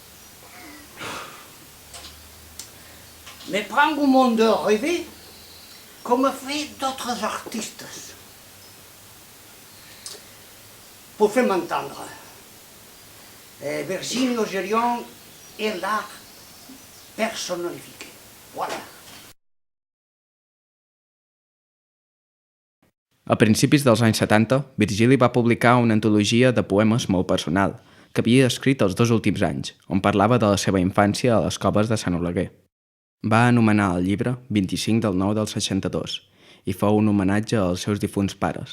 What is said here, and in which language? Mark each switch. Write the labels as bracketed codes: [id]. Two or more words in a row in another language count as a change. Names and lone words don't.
[fr] Mais prendre un monde rêvé, comme fait d'autres artistes. Pour faire m'entendre, Virgili Gérion est l'art personnalifié. Voilà. [ca] A principis dels anys 70, Virgili va publicar una antologia de poemes molt personal, que havia escrit els 2 últims anys, on parlava de la seva infància a les coves de Sant Oleguer. Va anomenar el llibre 25/9 del 62 i fou un homenatge als seus difunts pares.